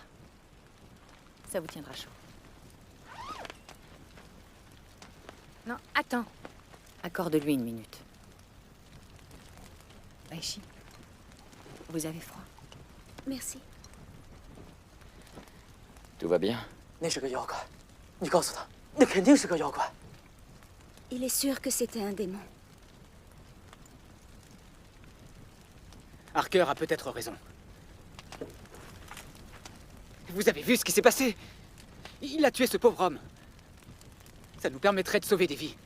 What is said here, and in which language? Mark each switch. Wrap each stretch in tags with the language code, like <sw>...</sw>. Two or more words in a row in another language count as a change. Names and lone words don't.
<fr>Ça vous tiendra chaud. Non, attends. Accorde-lui une minute. Aishi, vous avez froid? Merci. Tout va bien?</fr> <zh>那是个妖怪，你告诉他，那肯定是个妖怪。</zh> <fr>Il est sûr que c'était un démon. Harker a peut-être raison. Vous avez vu ce qui s'est passé? Il a tué ce pauvre homme. Ça nous permettrait de sauver des vies.</fr>